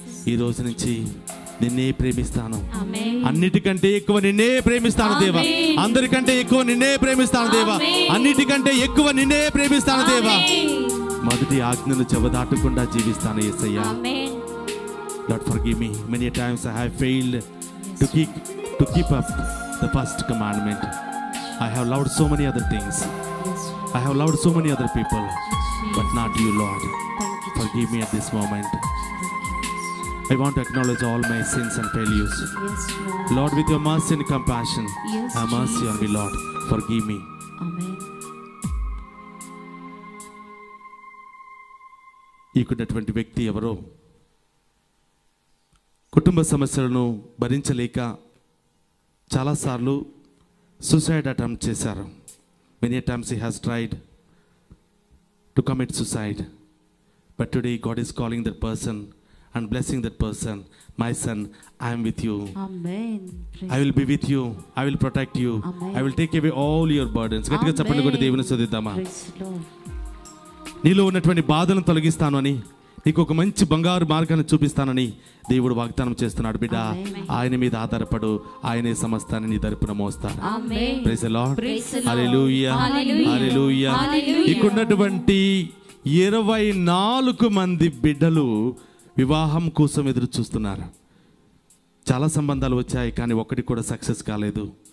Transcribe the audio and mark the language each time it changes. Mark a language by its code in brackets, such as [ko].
[te] ఈ రోజు నుంచి నిన్నే ప్రేమిస్తాను, అన్నిటికంటే ఎక్కువ నిన్నే ప్రేమిస్తాను దేవా. అందరికంటే ఎక్కువ నిన్నే ప్రేమిస్తాను దేవా. అన్నిటికంటే ఎక్కువ నిన్నే ప్రేమిస్తాను దేవా. మొదటి ఆజ్ఞను చెవదాటకుండా జీవిస్తాను యేసయ్యా. [en] Lord, forgive me. Many times I have failed to keep up the first commandment. I have loved so many other things. I have loved so many other people, but not you, Lord. Forgive me at this moment. I want to acknowledge all my sins and failures. Lord, with your mercy and compassion, have mercy on me, Lord. Forgive me. [te] ఈకున్నటువంటి వ్యక్తి ఎవరో కుటుంబ సమస్యలను భరించలేక చాలాసార్లు suicide attempt చేశారు. [en] Many times he has tried to commit suicide. But today God is calling that person and blessing that person. My son, I am with you. Amen. I will be with you. I will protect you. Amen. I will take away all your burdens. [te] గట్టిగా చెప్పండి కూడా దేవుని స్తుతిద్దామా. [en] Praise Lord. [te] నీలో ఉన్నటువంటి బాధలను తొలగిస్తాను అని, నీకు ఒక మంచి బంగారు మార్గాన్ని చూపిస్తానని దేవుడు వాగ్దానం చేస్తున్నాడు. బిడ్డ, ఆయన మీద ఆధారపడు, ఆయనే సమస్తాన్ని నీ తరపున మోస్తాడు. [en] praise the Lord, [te] హల్లెలూయా, హల్లెలూయా. ఇక్కడున్నటువంటి 24 మంది బిడ్డలు వివాహం కోసం ఎదురు చూస్తున్నారు. చాలా సంబంధాలు వచ్చాయి, కానీ ఒక్కటి కూడా సక్సెస్ కాలేదు.